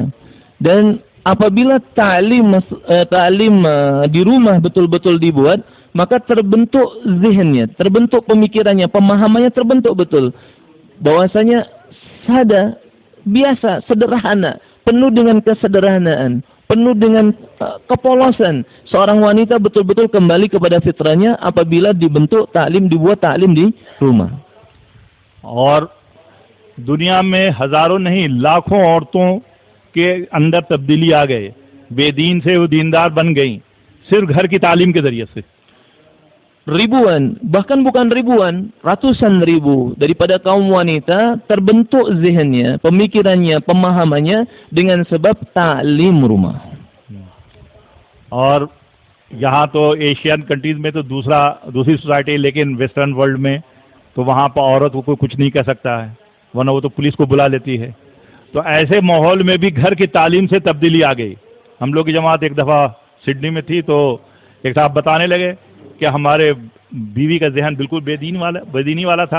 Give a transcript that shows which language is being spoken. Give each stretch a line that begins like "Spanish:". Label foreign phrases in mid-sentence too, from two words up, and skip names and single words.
Indonesian: Dan apabila ta'lim di rumah betul-betul dibuat, maka terbentuk zihinnya, terbentuk pemikirannya, pemahamannya terbentuk betul. Bahwasanya sada, biasa, sederhana, penuh dengan kesederhanaan, penuh dengan kepolosan. Seorang wanita betul-betul kembali kepada fitrahnya apabila dibuat ta'lim di rumah.
Hindi: और दुनिया में हजारों नहीं लाखों औरतों के अंदर तब्दीली आ गए, बेदीन से वो दीनदार बन गई सिर्फ घर की तालीम के जरिए से।
Indonesian: Ribuan, bahkan bukan ribuan, ratusan ribu daripada kaum wanita terbentuk zihinnya, pemikirannya, pemahamannya dengan sebab ta'lim rumah.
Hindi: और यहाँ तो
English: Asian countries
Hindi: में तो दूसरी सोसाइटी, लेकिन
English: Western world
Hindi: में तो वहाँ पर औरत को कोई कुछ नहीं कह सकता है, वरना वो तो पुलिस को बुला लेती है। तो ऐसे माहौल में भी घर की तालीम से तब्दीली आ गई। हम लोग की जमात एक दफ़ा सिडनी में थी, तो एक साहब बताने लगे कि हमारे बीवी का जहन बिल्कुल बेदीनी वाला था।